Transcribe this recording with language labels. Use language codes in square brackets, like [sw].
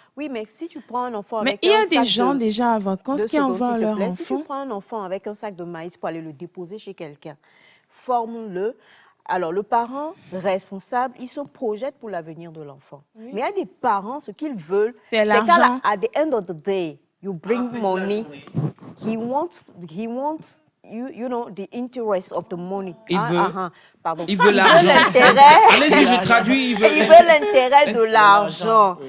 [fr] Oui, mais si tu prends un enfant avec un sac de... Mais il y a des gens déjà à vacances qui envoient leur enfant. Si tu prends un enfant avec un sac de maïs pour aller le déposer chez quelqu'un, forme-le. Alors, le parent responsable, il se projette pour l'avenir de l'enfant. Oui. Mais il y a des parents, ce qu'ils veulent, c'est l'argent. [en] At the end of the day, you bring money. He wants you know, the interest of the money. [fr] Il veut l'argent. Allez-y, je traduis. Il veut l'intérêt de l'argent.